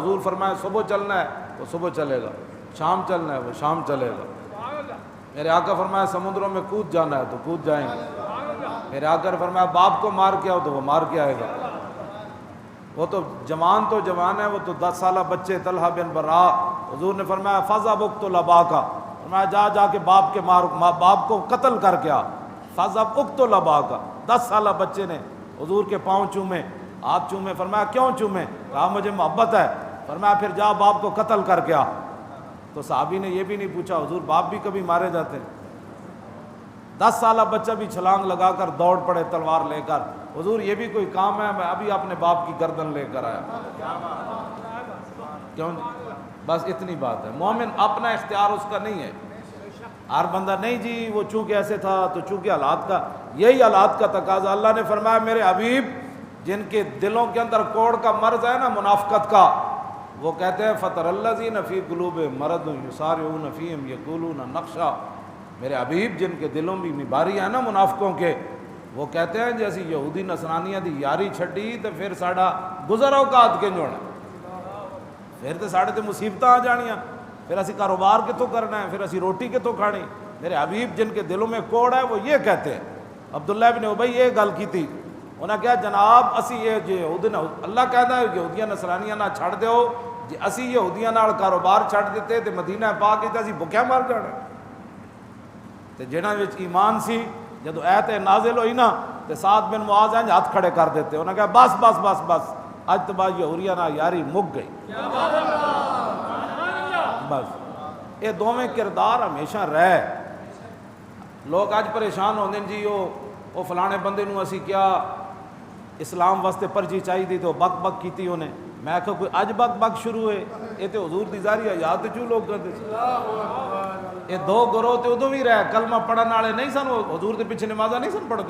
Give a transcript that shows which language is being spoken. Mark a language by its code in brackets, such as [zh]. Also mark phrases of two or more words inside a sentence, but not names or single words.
[ur] حضور فرمائے صبح چلنا ہے وہ صبح چلے گا، شام چلنا ہے وہ شام چلے گا۔ میرے آقا فرمایا سمندروں میں کود جانا ہے تو کود جائیں گے۔ میرے آقا نے فرمایا باپ کو مار کے آؤ تو وہ مار کے آئے گا۔ وہ تو جوان ہے، وہ تو 10 سالہ بچے طلحہ بن برا، حضور نے فرمایا [ar] فَذْهَبْ اقْتُلْ أَبَاكَ، [ur] فرمایا جا کے باپ کے باپ کو قتل کر کے آ۔ [ar] فَذْهَبْ اقْتُلْ أَبَاكَ، [ur] 10 سالہ بچے نے حضور کے پاؤں چومے، ہاتھ چومے، فرمایا کیوں چومے؟ کہا مجھے محبت ہے، فرمایا پھر جا باپ کو قتل کر کے آ۔ تو صحابی نے یہ بھی نہیں پوچھا حضور باپ بھی کبھی مارے جاتے ہیں؟ 10 سالہ بچہ بھی چھلانگ لگا کر دوڑ پڑے تلوار لے کر، حضور یہ بھی کوئی کام ہے؟ میں ابھی اپنے باپ کی گردن لے کر آیا۔ کیوں؟ بس اتنی بات ہے۔ مومن اپنا اختیار اس کا نہیں ہے، ہر بندہ نہیں جی وہ چونکہ ایسے تھا تو چونکہ حالات کا، یہی حالات کا تقاضا۔ اللہ نے فرمایا میرے حبیب جن کے دلوں کے اندر کوڑ کا مرض ہے نا، منافقت کا، وہ کہتے ہیں [ar] فَتَرَ الَّذِينَ فِي قُلُوبِهِم مَرَضٌ يُسَارِعُونَ فِيهِمْ يَقُولُونَ نَخْشَىٰ، [ur] میرے حبیب جن کے دلوں میں بیماری ہے نا منافقوں کے، وہ کہتے ہیں [pa] جیسی یہودی نصرانیاں دی یاری چھڈی تو پھر ساڈا گزر اوقات کنج ہونا، پھر تو ساڈے تے مصیبتاں آ جانیاں، پھر اسی کاروبار کتوں کرنا ہے، پھر اسی روٹی کتوں کھانی۔ [ur] میرے حبیب جن کے دلوں میں کوڑ ہے وہ یہ کہتے ہیں۔ [pa] عبداللہ ابن ابی یہ گل کی تھی، انہاں کہا جناب اسی یہ یہودی اللہ کہتا ہے یہودیاں نصرانیاں نہ چھڑ دیو، جی اسی یہودیاں نال کاروبار چھڑ دیتے تے مدینہ پاک تے اسی بھکھیا مر جانا۔ تے جنہاں وچ ایمان سی جدو ایت نازل ہوئی نا تے سعد بن معاذ ہیں ہاتھ کھڑے کر دیتے، انہاں کہا بس بس بس بس اج تو بعد یہودیاں نال یاری مک گئی۔ [ur] بس یہ دونوں کردار ہمیشہ رہے۔ [pa] لوگ اج پریشان ہوندے جی وہ فلانے بندے نو اسی کیا اسلام واسطے پرچی چاہیے تو بک بک کیتی انہیں، میں کہا کوئی اج بک بک شروع ہوئے، یہ تو حضور دی ظاہری حیات چوں لوگ کرتے یہ دو گروہ تے ادو بھی رہے، کلمہ پڑھن والے نہیں سن، حضور دے پیچھے نمازاں نہیں سن پڑھتے۔